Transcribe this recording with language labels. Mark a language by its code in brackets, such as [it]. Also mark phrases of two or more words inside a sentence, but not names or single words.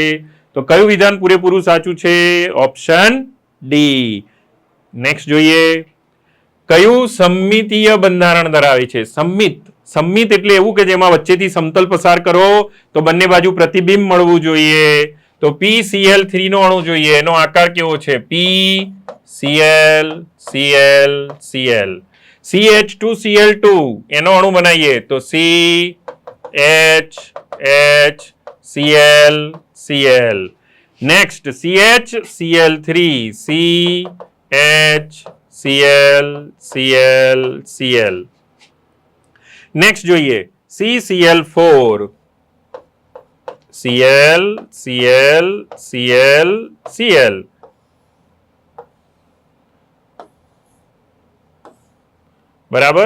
[gu] તો કયું વિધાન પૂરેપૂરું સાચું છે? ઓપ્શન ડી. નેક્સ્ટ જોઈએ, કયું સમમિતીય બંધારણ ધરાવે છે? સમમિત એટલે એવું કે જેમાં વચ્ચેથી સમતલ પસાર કરો તો બંને બાજુ પ્રતિબિંબ મળવું જોઈએ. તો PCl3 નો અણુ જોઈએ, એનો આકાર કેવો છે? PCl, Cl, Cl. CH2Cl2 એનો અણુ બનાવીએ તો CH, H, Cl, Cl. નેક્સ્ટ CH, Cl3, CH, Cl, Cl, Cl. નેક્સ્ટ જોઈએ CCl4, Cl, Cl, Cl, Cl. બરાબર.